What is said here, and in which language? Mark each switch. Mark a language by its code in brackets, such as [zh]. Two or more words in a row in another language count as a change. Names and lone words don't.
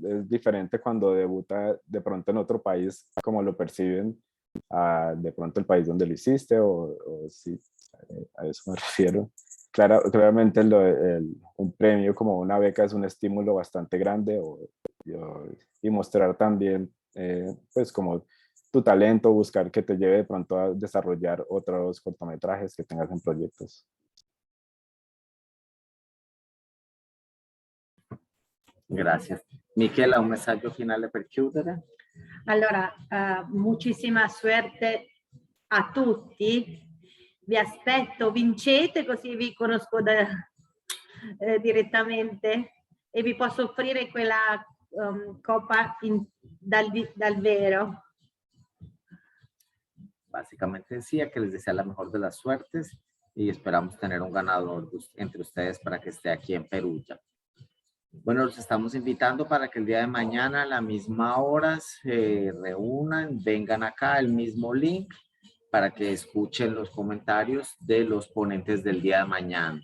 [es] Es diferente cuando debuta de pronto en otro país, como lo perciben de pronto el país donde lo hiciste o sí, a eso me refiero. Claramente un premio como una beca es un estímulo bastante grande y mostrar también pues como tu talento, buscar que te lleve de pronto a desarrollar otros cortometrajes que tengas en proyectos. [it] Grazie. Michela, un messaggio finale per chiudere? Allora, [es] muchísima suerte [it] a tutti. Vi aspetto, vincete così vi conosco direttamente e vi posso offrire quella copa dal vero. [es] Básicamente decía que les desea la mejor de las suertes y esperamos tener un ganador entre ustedes para que esté aquí en Perugia. Bueno, los estamos invitando para que el día de mañana a la misma hora se reúnan, vengan acá, el mismo link, para que escuchen los comentarios de los ponentes del día de mañana.